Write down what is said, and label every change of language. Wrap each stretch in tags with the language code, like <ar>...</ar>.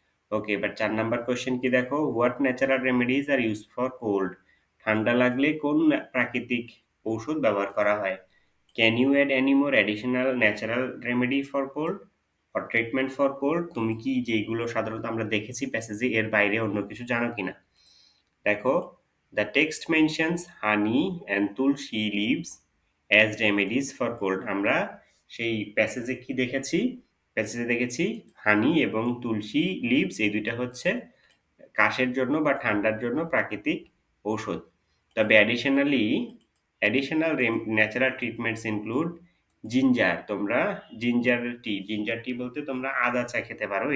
<en>Okay, এবার ৪ number question কি দেখো, what natural remedies are used for cold?</en> <bn>ঠান্ডা লাগলে কোন প্রাকৃতিক ঔষধ ব্যবহার করা হয়?</bn> <en>Can you add any more additional natural remedy for cold or treatment for cold?</en> <bn>তুমি কি যেইগুলো সাধারণত আমরা দেখেছি প্যাসেজে এর বাইরে অন্য কিছু জানো কিনা? দেখো,</bn> <en>The text mentions honey and tulsi leaves as remedies for cold.</en> <bn>আমরা সেই প্যাসেজে কি দেখেছি? প্যাসেজে দেখেছি হানি এবং তুলসী লিভস এই ২ টা হচ্ছে কাশের জন্য বা ঠান্ডার জন্য প্রাকৃতিক ঔষধ।</bn> <en>তবে additional natural treatments include ginger.</en> <bn>তোমরা জিঞ্জার টি বলতে তোমরা আদা চা খেতে পারো।</bn>